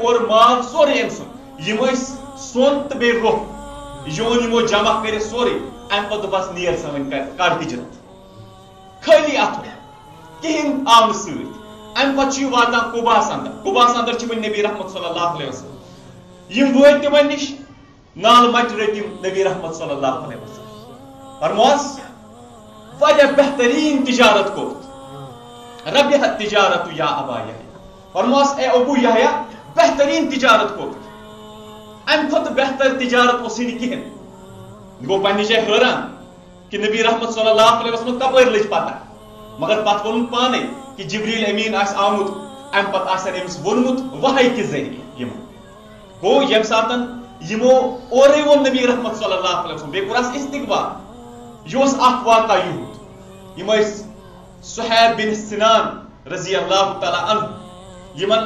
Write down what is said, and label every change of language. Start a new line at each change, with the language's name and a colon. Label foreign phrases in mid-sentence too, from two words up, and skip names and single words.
Kashmiri: اورٕ مال سورُے أمۍ سُنٛد یِم ٲسۍ سۄن تہٕ بیٚیہِ روٚف یہِ اوٚن یِمو جمع کٔرِتھ سورُے امہِ پتہٕ دوٚپس نیر سا وۄنۍ کر ہجرت خٲلی اتھو کِہینۍ آو نہٕ سۭتۍ امہِ پتہٕ چھُ یہِ واتان قُباہس اندر چھِ وۄنۍ نبی رحمت
Arabic: صلی اللہ علیہ وسلم
Kashmiri: یِم وٲتۍ تِمن نِش نالہٕ مچہِ رٔٹۍ یِم نبی رحمت
Arabic: صلی اللہ علیہ وسلم
Kashmiri: فرموس واریاہ بہترین تجارت کوٚرُتھ
Arabic: ربحت تجارت یا ابا یحییٰ
Kashmiri: فرموس اے ابو یحییٰ بہترین تجارت کوٚرُتھ امہِ کھۄتہٕ بہتر تجارت اوسُے نہٕ کِہیٖنۍ گوٚو پننہِ جایہِ حٲران کہ نبی رحمت
Arabic: صلی اللہ علیہ وسلم
Kashmiri: کپٲرۍ لٔج پتہ مگر پتہٕ ووٚنُن پانے کہ جبریل امین آسہِ آمُت امہِ پتہٕ آسن أمِس ووٚنمُت وحی کہِ ذٔریعہٕ یِمو گوٚو ییٚمہِ ساتہٕ یِمو اورے ووٚن نبی رحمت
Arabic: صلی اللہ علیہ وسلم
Kashmiri: بیٚیہِ کوٚرہس استقبال یہِ اوس اکھ واقعہ یُہُنٛد یِم ٲسۍ صہیب بن سنان
Arabic: رضی اللہ تعالیٰ عنہ
Kashmiri: یِمن